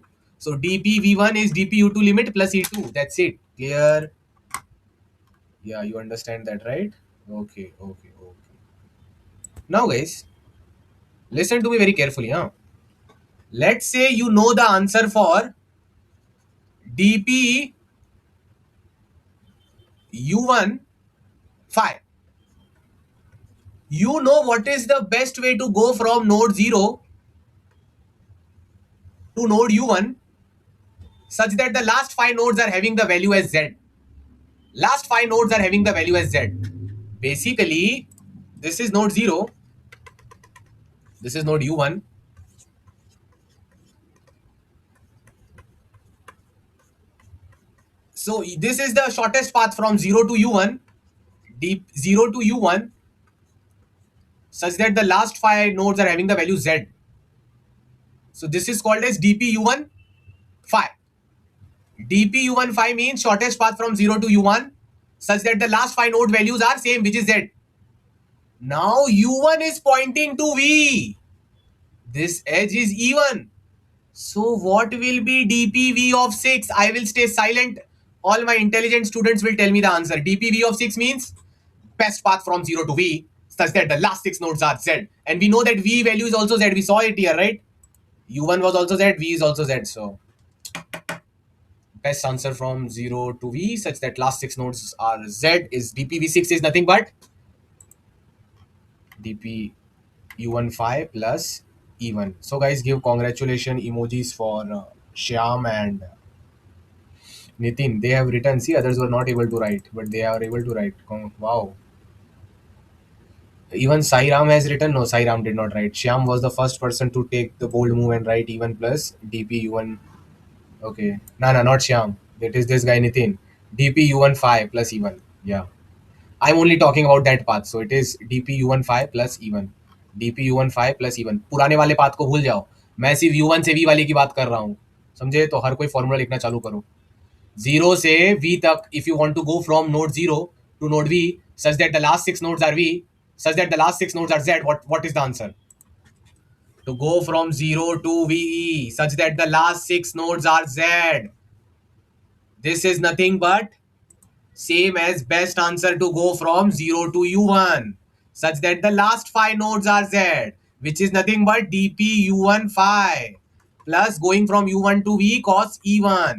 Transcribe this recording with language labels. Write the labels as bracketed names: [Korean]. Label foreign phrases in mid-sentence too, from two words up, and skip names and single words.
[English] So dpv1 is dpu2 limit plus e2. That's it. Clear? Yeah, you understand that, right? Okay. Now guys, listen to me very carefully. Let's say you know the answer for dp u1 phi. You know what is the best way to go from node 0 to node u1 such that the last 5 nodes are having the value as z. Last 5 nodes are having the value as z. Basically, this is node 0, this is node u1. So this is the shortest path from 0 to u1, deep 0 to u1, such that the last 5 nodes are having the value z. So this is called as dpu1 phi. dpu1 phi means shortest path from 0 to u1 such that the last 5 node values are same, which is z. Now u1 is pointing to v. This edge is even. So what will be dpv of 6? I will stay silent. All my intelligent students will tell me the answer. dpv of 6 means best path from 0 to v such that the last 6 nodes are z. And we know that v value is also z. We saw it here, right? u1 was also z, v is also z. So best answer from 0 to v such that last 6 nodes are z is dpv6 is nothing but dp u1 phi plus e1. So guys, give congratulation emojis for Shyam and Nitin. They have written. See, others were not able to write, but they are able to write. Wow. Even Sairam has written. No, Sairam did not write. Shyam was the first person to take the bold move and write e1 plus dp u1. Okay. No, not Shyam. That is this guy Nitin. dp u1 phi plus e1. Yeah. I'm only talking about that path. So it is dp u1 phi plus e1. dp u1 phi plus e1. [Hindi] पुराने वाले पाथ को भूल जाओ. मैं सिर्फ u1 से v वाले की बात कर रहा हूँ. समझे? तो हर कोई फॉर्मूला लिखना चालू करो. 0 से v तक, [English] if you want to go from node 0 to node v such that the last 6 nodes are v, such that the last 6 nodes are z, what is the answer? To go from 0 to ve such that the last 6 nodes are z. This is nothing but same as best answer to go from 0 to u1 such that the last 5 nodes are z, which is nothing but dp u1 phi plus going from u1 to v cos e1.